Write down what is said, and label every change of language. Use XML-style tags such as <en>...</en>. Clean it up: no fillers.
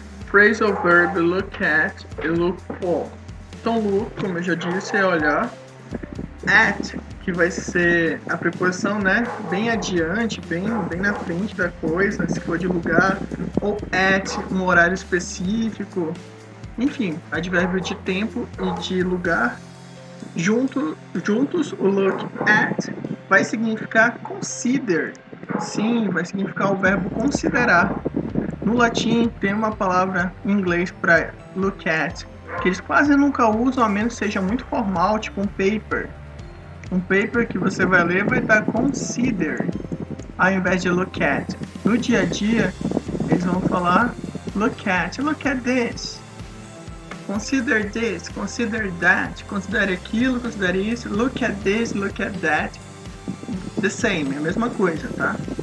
<pt>Phrasal verb, look at e look for. Então, look, como eu já disse, é olhar. At, que vai ser a preposição, né, bem adiante, bem na frente da coisa, se for de lugar. Ou at, um horário específico. Enfim, advérbio de tempo e de lugar. Juntos, o look at vai significar consider. Sim, vai significar o verbo considerar. No latim tem uma palavra em inglês para look at, que eles quase nunca usam, a menos que seja muito formal, tipo um paper. Um paper que você vai ler vai estar consider, ao invés de look at. No dia a dia, eles vão falar</pt> <en>look at this. Consider this, consider that,</en> <pt>considere aquilo, considere isso,</pt> <en>look at this, look at that. The same,</en> <pt>é a mesma coisa, tá?</pt>